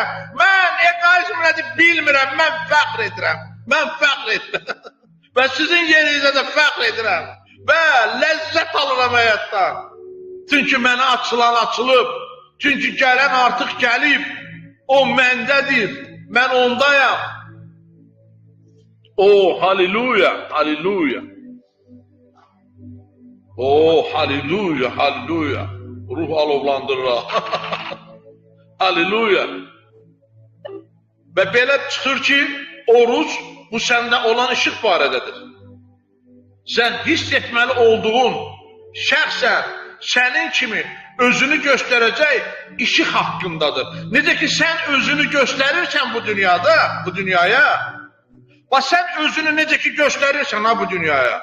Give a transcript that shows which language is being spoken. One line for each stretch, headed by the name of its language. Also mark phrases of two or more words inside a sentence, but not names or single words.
Azerbaijani: Mən egoizm nədir bilmirəm, mən fəxr edirəm. Mən fəxr edirəm. Və sizin yerinizə də fəxr edirəm. Və ləzzət alıram həyatdan. Çünki mənə açılan açılıb. Çünki gələn artıq gəlib. O məndədir. Mən ondayam. Haleluya, haleluya. Haleluya, haleluya. Ruh alovlandırır. Haleluya. Və belə çıxır ki, oruc bu səndə olan işıq barədədir. Sən hiss etməli olduğun şəxsən sənin kimi özünü göstərəcək işıq haqqındadır. Necə ki, sən özünü göstərirsən bu dünyaya, bax, sən özünü necə ki göstərirsən bu dünyaya.